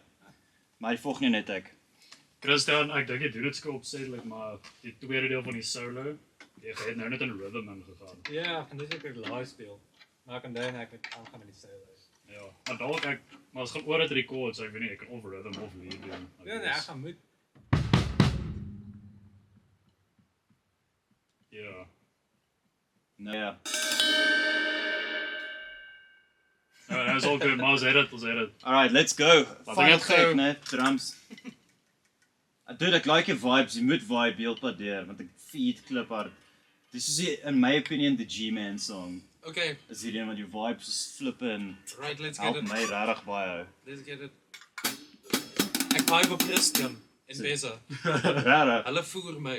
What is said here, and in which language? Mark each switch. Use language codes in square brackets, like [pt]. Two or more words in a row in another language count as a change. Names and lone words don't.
[af] Maar die volgende net ek. Christian, ek dink jy doen dit skoon opsetlik, maar die tweede deel van die solo, jy het nou net in rhythm ingegaan. Ja, en dis ek live speel. Maar ek kan dan ek met aangaan met die solos. Ja, maar dalk maar as gaan oor dit rekord, so ek weet nie, ek kan of rhythm of lead doen. Ja, nee, ek gaan moet. Ja. Nou ja. Ja, is [en] all good, [af] maar ons het dit. [en] Alright, let's go. [af] Wat [en] Final [af] dink jy [en] take, [af] gou? né? Drums. Dude, ek [en] like your vibes. [af] Jy moet vibe heelpad deur want ek feed klip hard. [en] Dis is in my opinion the G-Man song. Okay, [af] Is hierdie een wat jou vibes is flippe en [en] right, let's get help it. [af] my regtig baie. [en] Let's get it. [af] Ek vibe op Christian en Beza. Regtig. Hulle voer my.